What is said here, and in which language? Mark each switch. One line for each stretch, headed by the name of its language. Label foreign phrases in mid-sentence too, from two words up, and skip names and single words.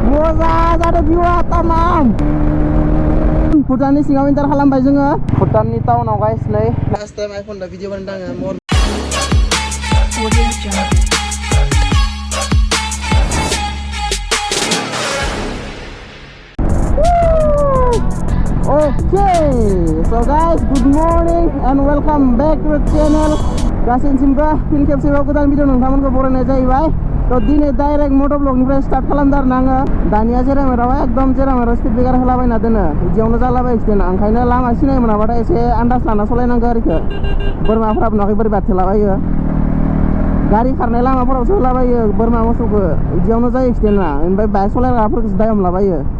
Bodo: ada view-a tamam. Bhutanनि सिङाव एन्टार खालामबाय जोङो भुटाननि टाउनाव गाइस नै
English: last time
Bodo: आइफन दा भिडिअ बानायदों मोर
English: Okay, so guys, good morning and welcome back to the channel.
Bodo: गासैनिसिमबो फिन खेबसेबाव गोदान भिडिअ नोंथांमोनखौ बरायनाय जाहैबाय। तो दिनै डाइरेक्ट मटर ब्लगनिफ्राय स्टार्ट खालामदों आरो आङो दानिया जेरामेराव एकदम जेरामेराव
English: speed breaker
Bodo: होलाबायना दोनो बिदियावनो जालाबायसिगोन ओंखायनो लामा सिनाय मोनाबाथाय एसे आन्दाज लाना सलायनांगौ आरोखि बोरमाफोराबो नुवाखै बोरै बाथेलाबायो गारि खारनाय लामाफोरावसो होलाबायो बोरमा मोसौखौ बिदियावनो जायो एक्सिडेन्टआ ओमफ्राय बाइक सलायग्राफोरखौसो दाय हमलाबायो